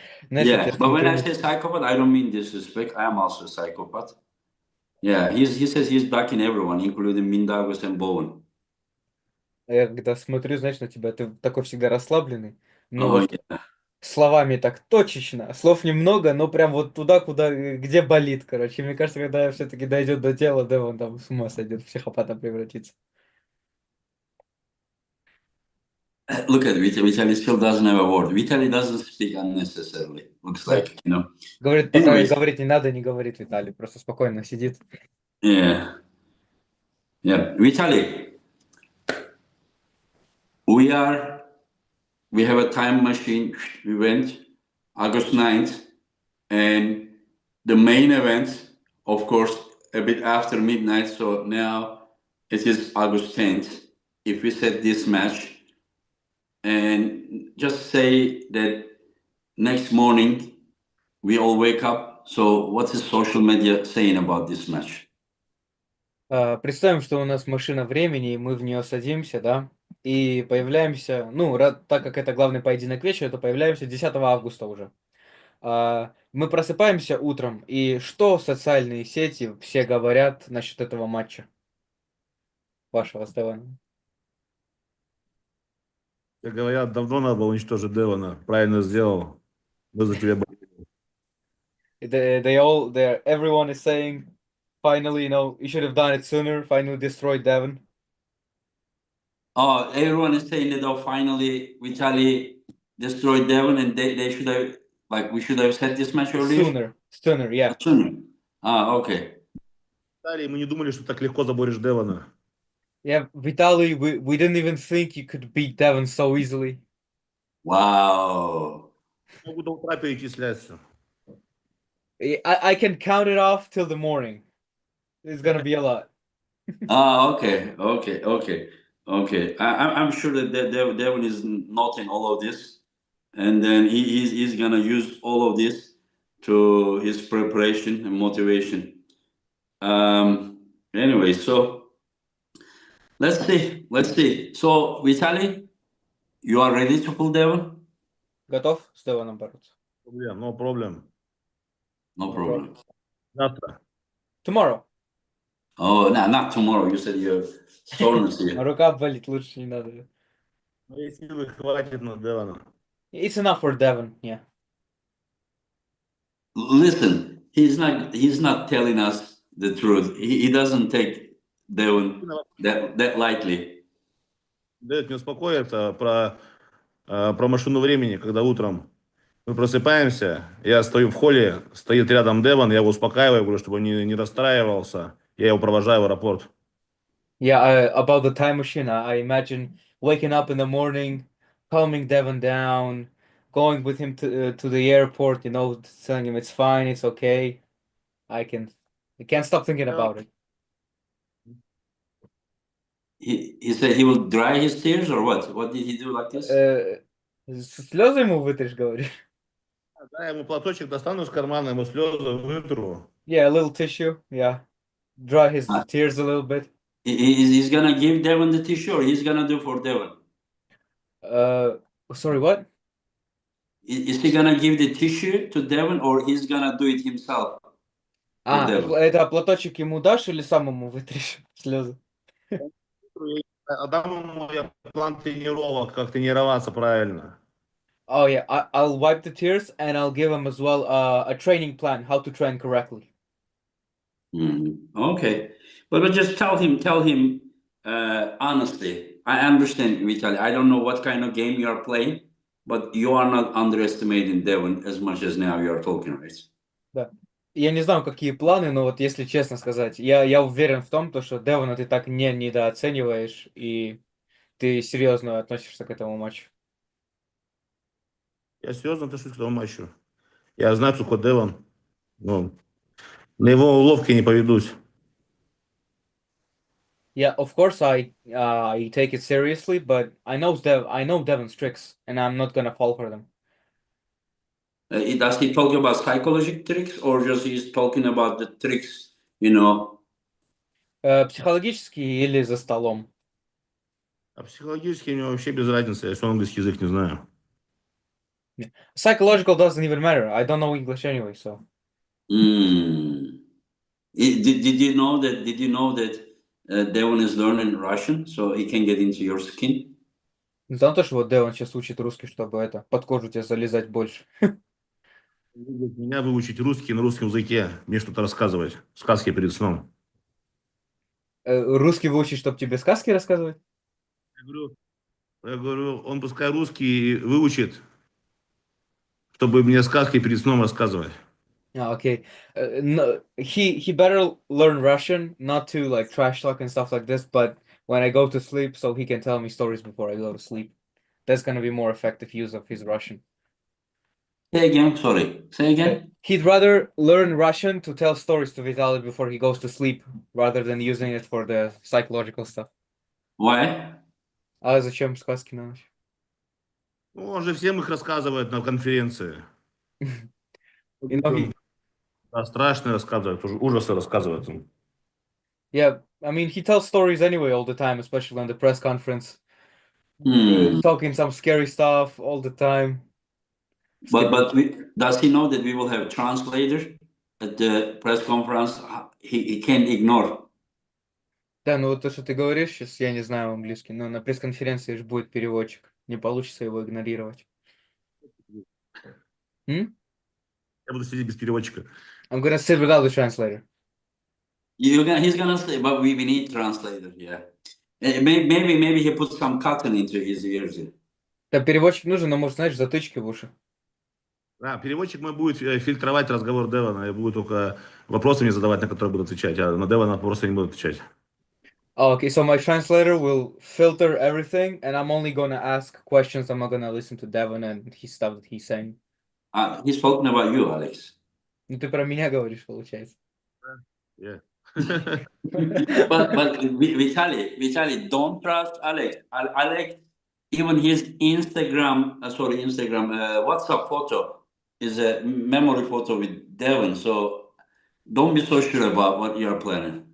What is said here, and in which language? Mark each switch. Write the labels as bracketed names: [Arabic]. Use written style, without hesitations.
[English] Yeah, but when I say psychopath, I don't mean disrespect. I am also a psychopath. Yeah, he says he's backing everyone, including Mindagos and Bowen. [Russian] Я когда смотрю, знаешь, на тебя, ты такой всегда расслабленный, но [English] Oh, [Russian] вот [English] yeah. [Russian] словами так точечно, слов немного, но прям вот туда, где болит, короче. Мне кажется, когда все-таки дойдет до тела, Девон там с ума сойдет, в психопата превратится. [English] Look at Vitaly still doesn't have a word. Vitaly doesn't speak unnecessarily. Looks [Russian] Да. [English] like, you know. [Russian] Говорит, пока [English] Anyways, [Russian] говорить не надо, не говорит Виталий, просто спокойно сидит. [English] yeah. Vitaly, we have a time machine. We went August 9th, and the main event, of course, a bit after midnight. So now it is August 10th. If we set this match, and just say that next morning we all wake up. So what's his social media saying about this match? [Russian] Представим, что у нас машина времени, и мы в нее садимся, да, и появляемся, ну, так как это главный поединок вечера, то появляемся 10 августа уже. Мы просыпаемся утром, и что социальные сети все говорят насчет этого матча? Вашего Стефана. Как говорят, давно надо было уничтожить Девона. Правильно сделал. Мы за тебя болеем. [English] Everyone is saying, finally, you should have done it sooner, finally destroyed Devon. Oh, everyone is saying that finally Vitalii destroyed Devon, and they should have, like, we should have set this match earlier. Sooner, yeah. Sooner. Okay. [Russian] Мы не думали, что так легко заборешь Девона. [English] Yeah, Vitalii, we didn't even think you could beat Devon so easily. Wow. [Russian] Могу до утра перечислять все. [English] I can count it off till the morning. It's gonna be a lot. Okay. I'm sure that Devon is noting all of this, and then he's gonna use all of this to his preparation and motivation. Anyway, so let's see. So Vitalii, you are ready to pull Devon? [Russian] Готов с Девоном бороться? [English] No problem. No problem. [Russian] Завтра. [English] Tomorrow. Oh, no, not tomorrow. You said you have soreness here. [Russian] Рука болит, лучше не надо. Моей силы хватит на Девона. [English] It's enough for Devon, yeah. Listen, he's not telling us the truth. He doesn't take Devon that lightly. [Russian] Дает мне успокоиться про машину времени, когда утром мы просыпаемся, я стою в холле, стоит рядом Девон, я его успокаиваю, говорю, чтобы он не расстраивался, я его провожаю в аэропорт. [English] Yeah, about the time machine, I imagine waking up in the morning, calming Devon down, going with him to the airport, telling him it's fine, it's okay. I can't stop thinking about it. He said he will dry his tears or what? What did he do like this? [Russian] Слезы ему вытришь, говоришь? Да, я ему платочек достану из кармана, ему слезы вытру. [English] Yeah, a little tissue, yeah. Dry his tears a little bit. He's gonna give Devon the tissue, or he's gonna do for Devon? Sorry, what? Is he gonna give the tissue to Devon, or he's gonna do it himself? Devon? [Russian] Это платочек ему дашь или самому вытришь слезы? Дам ему план тренировок, как тренироваться правильно. [English] Oh yeah, I'll wipe the tears and I'll give him as well a training plan, how to train correctly. Okay, but just tell him honestly. I understand, Vitalii. I don't know what kind of game you are playing, but you are not underestimating Devon as much as now you are talking, right? [Russian] Да. Я не знаю, какие планы, но вот если честно сказать, я уверен в том, что Девона ты так не недооцениваешь, и ты серьезно относишься к этому матчу. Я серьезно отношусь к этому матчу. Я знаю, что такое Девон. Ну, на его уловки не поведусь. [English] Yeah, of course I take it seriously, but I know Devon's tricks, and I'm not gonna fall for them. Does he talk about psychological tricks, or just he's talking about the tricks, [Russian] Психологически или за столом? А психологически у него вообще без разницы, я все английский язык не знаю. [English] Psychological doesn't even matter. I don't know English anyway, so. Did you know that Devon is learning Russian, so he can get into your skin? [Russian] Знал то, что вот Девон сейчас учит русский, чтобы под кожу тебе залезать больше. Меня выучить русский на русском языке, мне что-то рассказывать, сказки перед сном. Русский выучить, чтобы тебе сказки рассказывать? Я говорю, он пускай русский выучит, чтобы мне сказки перед сном рассказывать. [English] Okay. No, he better learn Russian, not to like trash talk and stuff like this, but when I go to sleep, so he can tell me stories before I go to sleep. That's gonna be more effective use of his Russian. Say again, sorry. Say again. He'd rather learn Russian to tell stories to Vitalii before he goes to sleep, rather than using it for the psychological stuff. Why? [Russian] А зачем сказки на ночь? Ну, он же всем их рассказывает на конференции. [English] You know, he, [Russian] Да, страшно рассказывает, ужасы рассказывает он. [English] yeah, I mean, he tells stories anyway all the time, especially on the press conference. Hmm. Talking some scary stuff all the time. But does he know that we will have translator at the press conference? He can't ignore. [Russian] Да, ну вот то, что ты говоришь, сейчас я не знаю английский, но на пресс-конференции же будет переводчик. Не получится его игнорировать. Hmm? Я буду сидеть без переводчика. [English] I'm gonna sit without the translator. He's gonna say, but we need translator. Yeah, maybe he put some cotton into his ears. [Russian] Да, переводчик нужен, но может, знаешь, затычки в уши. Да, переводчик мой будет фильтровать разговор Девана и будет только вопросы мне задавать, на которые буду отвечать, а на Девана просто не буду отвечать. [English] Oh, okay, so my translator will filter everything, and I'm only gonna ask questions. I'm not gonna listen to Devon and his stuff that he's saying. He's talking about you, Alex. [Russian] Ну ты про меня говоришь, получается. [English] Yeah. but Vitali, don't trust Alex. Alex, even his Instagram, WhatsApp photo is a memory photo with Devon. So don't be so sure about what you're planning.